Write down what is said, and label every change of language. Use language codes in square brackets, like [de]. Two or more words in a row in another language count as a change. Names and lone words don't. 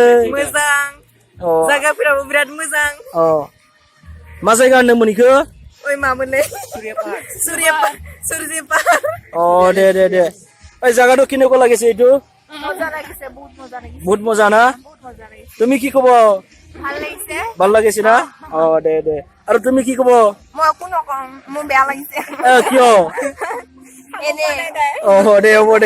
[brx] मोजां जायगाफोराबो बिराद मोजां अ मा जायगा होनदोंमोन इखो ओइ मामोनलै सूर्य पाहार अ दे ओइ [as] জাগাটো কেনেকুৱা লাগিছে এইটো মজা লাগিছে বহুত মজা না তুমি কি ক'ব ভাল লাগিছে না অ দে আৰু তুমি কি ক'ব মই কোনো কম মোৰ বেয়া লাগিছে কিয় এনে অ দে হ'ব দে